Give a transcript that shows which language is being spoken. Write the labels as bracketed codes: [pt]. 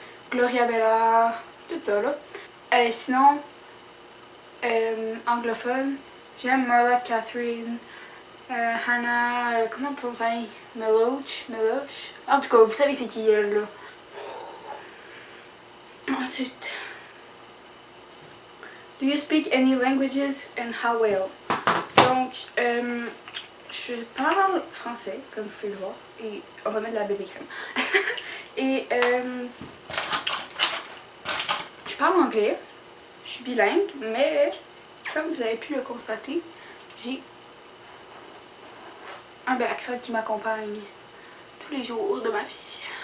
[fr] Gloria Bella, tout ça là. Sinon, anglophone, j'aime Marla Catherine, Hannah, comment tu t'appelles? Meloche. En tout cas, vous savez c'est qui elle là. [en] Ensuite, do you speak any languages and how well? [fr] Donc, je parle français, comme vous pouvez le voir, et on va mettre de la bébé crème. Et je parle anglais, je suis bilingue, mais comme vous avez pu le constater, j'ai un bel accent qui m'accompagne tous les jours de ma vie.